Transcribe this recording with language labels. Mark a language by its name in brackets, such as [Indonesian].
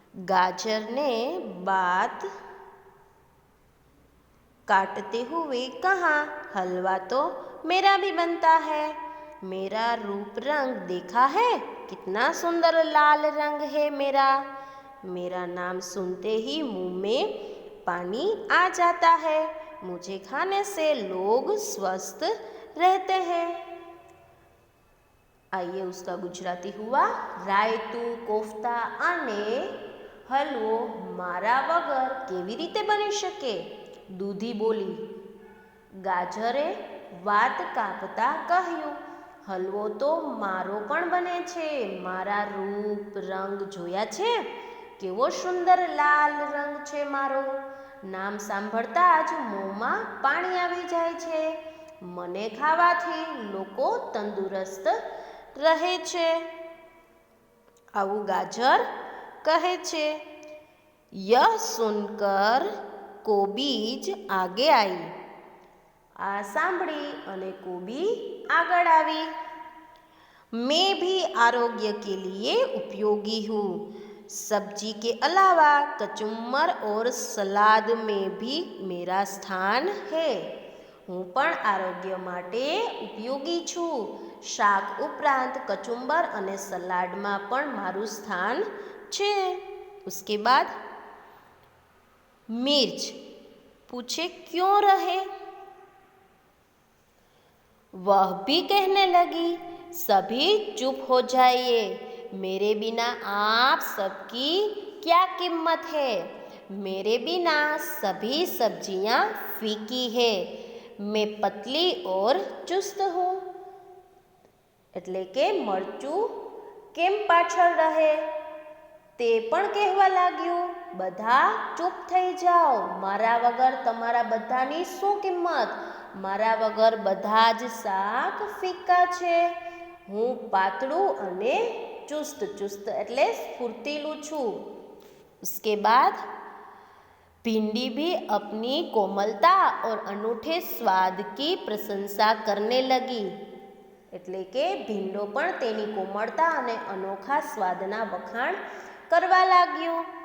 [Hindi] गाजर ने बात काटते हुए कहा, हलवा तो मेरा भी बनता है, मेरा रूप रंग देखा है, कितना सुंदर लाल रंग है मेरा नाम सुनते ही मुंह में पानी आ जाता है, मुझे खाने से लोग स्वस्थ रहते हैं। आइए उसका गुजराती हुआ, [Gujarati] रायतू, कोफ्ता અને હલવો મારા વગર કેવી રીતે બની શકે? દૂધી બોલી। ગાજરે વાત કાપતા કહ્યું, હલવો તો મારો પણ બને છે, મારા રૂપ રંગ જોયા છે, કેવો સુંદર લાલ રંગ છે મારો, નામ સાંભળતા જ મોંમાં પાણી આવી જાય છે. મને ખાવાથી લોકો તંદુરસ્ત રહે છે. આવું ગાજર કહે છે. [Hindi] યહ સુનકર કોબીજ આગે आई. [Gujarati] આ સાંભળી અને કોબી આગળ આવી. [Hindi] मैं भी आरोग्य के लिए उपयोगी हूँ. सब्जी के अलावा कचुम्बर और सलाद में भी मेरा स्थान है. [Gujarati] હું પણ આરોગ્ય માટે ઉપયોગી છું. શાક ઉપરાંત કચુંબર અને સલાડમાં પણ મારું સ્થાન છે. [Hindi] उसके बाद मिर्च पूछे क्यों रहे. वह भी कहने लगी सभी चुप हो जाइए. मेरे बिना आप सबकी क्या कीमत है. मेरे बिना सभी सब्जियां फीकी है. मैं पतली और चुस्त हूँ. [Gujarati] એટલે કે મરચું કેમ પાછળ રહે. તે પણ કહેવા લાગ્યું બધા ચૂપ થઈ જાઓ. મારા વગર તમારા બધાની શું કિંમત. મારા વગર બધા જ શાક ફીકા છે. હું પાતળું અને ચુસ્ત એટલે સ્ફૂર્તિલું છું. [Hindi] उसके बाद भिंडी भी अपनी कोमलता और अनूठे स्वाद की प्रशंसा करने लगी. [Gujarati] એટલે કે ભીંડો પણ તેની કોમળતા અને અનોખા સ્વાદના વખાણ કરવા लाग्यो.